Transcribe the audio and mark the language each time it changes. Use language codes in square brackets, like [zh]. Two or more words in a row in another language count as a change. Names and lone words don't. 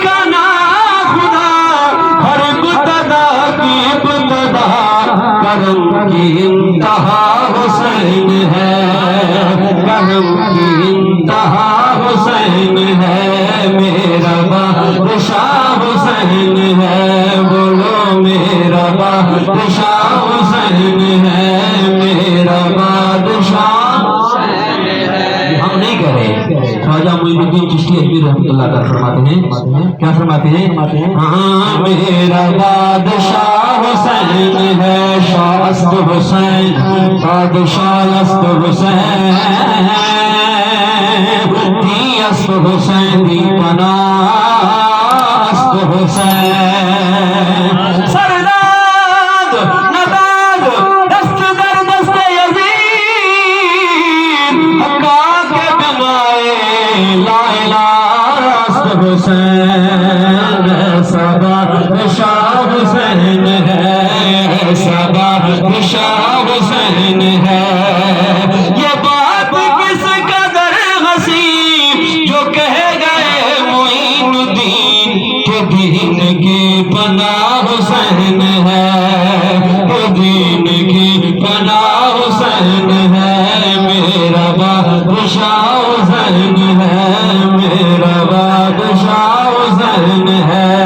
[ur] کا نا خدا، ہر ابتدا کی ابتدا، کرم کی انتہا حسین ہے، کرم کی انتہا حسین ہے، میرا بادشاہ حسین ہے، بولو میرا بادشاہ حسین ہے، میرا بادشاہ حسین ہے۔ ہم نہیں کہہ رہے، خواجہ معین الدین چشتی اجمیری رحمۃ اللہ کا فرماتے ہیں، کیا فرماتے ہیں؟ ہاں میرا بادشاہ حسین ہے، [fa] شاہ است حسین، بادشاہ است حسین، دی است حسین، دی پناہ است حسین، سرداد نداد دست در دست یزید، حقا کے بنائے [ar] لا الہ [fa] است حسین، [ur] ایسا بادشاہ حسین ہے، [fa] ایسا بادشاہ حسین ہے۔ [ur] یہ بات کس قدر حسین جو کہہ گئے معین الدین کہ دین کی پناہ حسین ہے، کہ دین کی پناہ حسین ہے، میرا بادشاہ حسین ہے، میرا بادشاہ حسین ہے۔